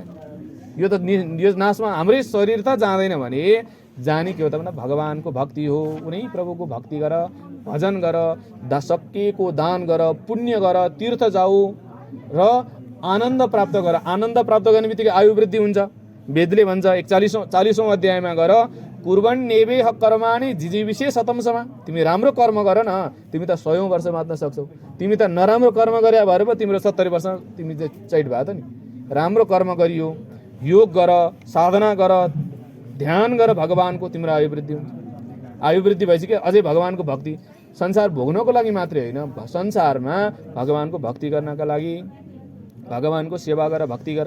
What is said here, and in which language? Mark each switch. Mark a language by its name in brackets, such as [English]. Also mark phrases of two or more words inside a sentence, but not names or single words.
[Nepali] यो त यो नाशमा हाम्रै शरीर त जाँदैन भने जाने के हो त भन्दा भगवानको भक्ति हो। उनी प्रभुको भक्ति गर, भजन गर, सकिएको दान गर, पुण्य गर, तीर्थ जाऊ र आनन्द प्राप्त गर। आनन्द प्राप्त गर्ने बित्तिकै आयु वृद्धि हुन्छ। वेदले भन्छ 41औं अध्यायमा गर, [Sanskrit] कुर्बन नेवे कर्माणि जिजीविषे शतमसमा। [Nepali] तिमी राम्रो कर्म गर न, तिमी त 100औं वर्ष बाँच्न सक्छौ। तिमी त नराम्रो कर्म गरे भएर पो तिम्रो 70 वर्ष तिमी चाहिँ चैट भयो त नि। राम्रो कर्म गरियो, योग गर, साधना गर, ध्यान गर भगवानको, तिम्रो आयु वृद्धि हुन्छ। आयु वृद्धि भएपछि अझै भगवानको भक्ति, संसार भोग्नको लागि मात्रै होइन, संसारमा भगवानको भक्ति गर्नका लागि भगवानको सेवा गर, भक्ति गर।